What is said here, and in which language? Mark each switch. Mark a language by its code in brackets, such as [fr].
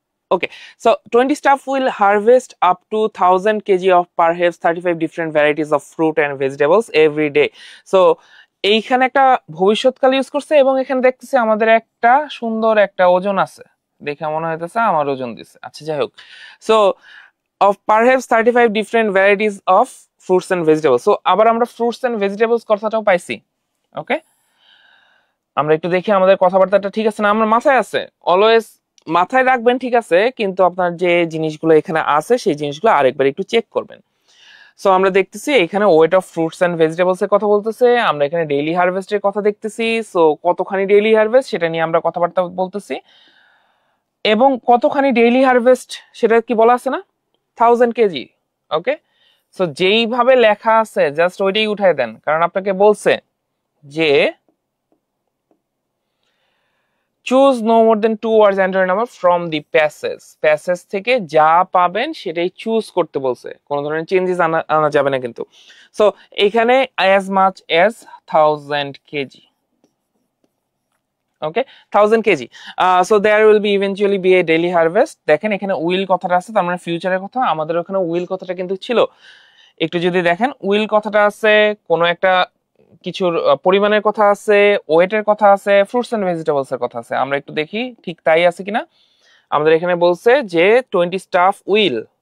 [en] Okay, so 20 staff will harvest up to 1,000 kg of perhaps 35 different varieties of fruit and vegetables every day. [bn] So এইখানে একটা ভবিষ্যৎকাল use করছে এবং এখানে দেখতেছি আমাদের একটা সুন্দর একটা ওজন আছে, দেখে মনে হইতেছে আমার ওজন দিছে। আচ্ছা যাই হোক, so [en] of perhaps 35 different varieties of fruits and vegetables. [bn] So আবার আমরা [en] fruits and vegetables [bn] কথাটাও পাইছি। ওকে, আমরা একটু দেখি আমাদের কথাবার্তাটা ঠিক আছে না, আমার মাথায় আছে, অলওয়েজ মাথায় রাখবেন, ঠিক আছে, কিন্তু আপনার যে জিনিসগুলো এখানে আছে সেই জিনিসগুলো আরেকবার একটু চেক করবেন। সো আমরা দেখতেছি এখানে weight of fruits and vegetables এর কথা বলতেছে, আমরা এখানে ডেইলি হারভেস্টের কথা দেখতেছি। সো কতখানি ডেইলি হারভেস্ট সেটা নিয়ে আমরা কথাবার্তা বলতেছি এবং কতখানি ডেইলি হারভেস্ট সেটা কি বলা আছে না, 1,000 কেজি। ওকে, সো যেইভাবে লেখা আছে জাস্ট ওইটাই উঠায় দেন, কারণ আপনাকে বলছে যে [en] choose no more than 2 words enter a number from the passage [bn] থেকে যা পাবেন সেটাই চুজ করতে বলছে, কোনো ধরনের চেঞ্জেস আনা যাবে না কিন্তু। সো এখানে [en] as much as 1,000 kg। [bn] Okay 1000 KG so [en] there will be eventually be a daily harvest [bn] দেখেন এখানে উইল কথাটা আছে তার মানে ফিউচারের কথা আমাদের ওখানে উইল কথাটা কিন্তু ছিল একটু যদি দেখেন উইল কথাটা আছে কোনো একটা কিছুর পরিমাণের কথা আছে ওয়েটের কথা আছে ফ্রুটস এন্ড ভেজিটেবলস এর কথা আছে আমরা একটু দেখি ঠিক তাই আছে কিনা আমাদের এখানে বলছে যে 20 স্টাফ উইল